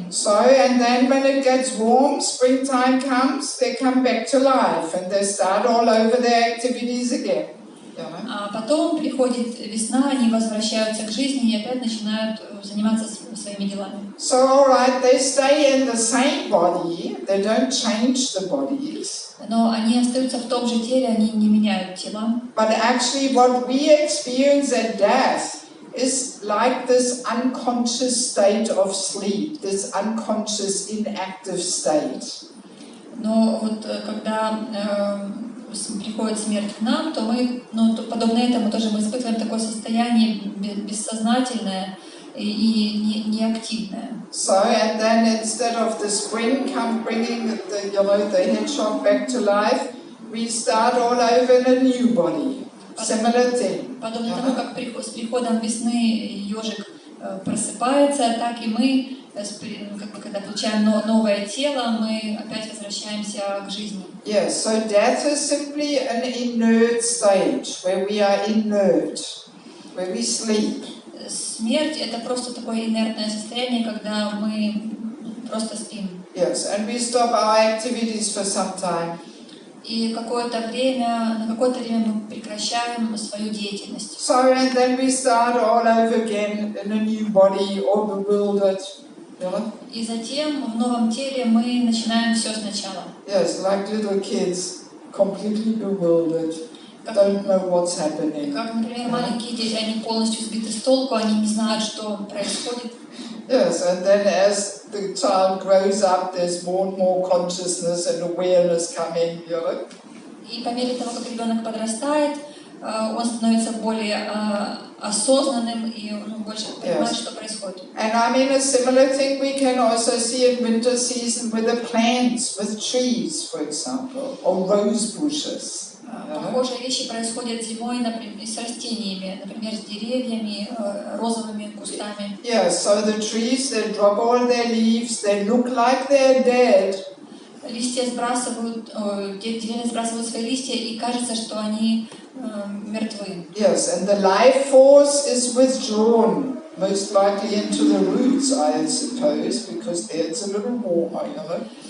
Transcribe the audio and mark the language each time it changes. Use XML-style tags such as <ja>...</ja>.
<en>So, and then when it gets warm, springtime comes, they come back to life and they start all over their activities again.</en> <ru>А потом приходит весна, они возвращаются к жизни и опять начинают заниматься своими делами.</ru> <en>So, all right, they stay in the same body, they don't change the bodies.</en> <ru>Но они остаются в том же теле, они не меняют тела.</ru> <en>But actually what we experience at death is like this unconscious state of sleep, this unconscious inactive state.</en> <ru>Но вот когда приходит смерть к нам, то мы, подобно этому тоже мы испытываем такое состояние бессознательное и неактивное.</ru> <en>So, and then instead of the spring bringing the hedgehog back to life, we start all over in a new body. Similar thing.</en> <ru>Подобно тому, как с приходом весны ежик просыпается, так и мы, когда получаем новое тело, мы опять возвращаемся к жизни.</ru> <en>Yes, so death is simply an inert stage where we are inert, where we sleep.</en> <ru>Смерть — это просто такое инертное состояние, когда мы просто спим.</ru> <en>Yes, and we stop our activities for some time.</en> <ru>И на какое-то время мы прекращаем свою деятельность.</ru> <en>So, and then we start all over again in a new body, all bewildered.</en> <ru>И затем в новом теле мы начинаем все сначала.</ru> <en>Yes, like little kids, completely bewildered, don't know what's happening.</en> <ru>Как, например, маленькие дети, они полностью сбиты с толку, они не знают, что происходит.</ru> <en>Yes, and then as the child grows up, there's more and more consciousness and awareness coming, you know.</en> <ru>И по мере того, как ребенок подрастает, он становится более осознанным и больше понимает, что происходит.</ru> <en>And I mean a similar thing we can also see in winter season with the plants, with trees, for example, or rose bushes.</en> <ru>Похожие вещи происходят зимой, например, с растениями, например, с деревьями, розовыми кустами.</ru> <en>Yeah, so the trees, they drop all their leaves, they look like they're dead.</en> <ru>Листья сбрасывают, деревья сбрасывают свои листья, и кажется, что они мертвы.</ru> <en>Yes, and the life force is withdrawn, most likely into the roots, I suppose, because there it's a little warmer, you know.</en>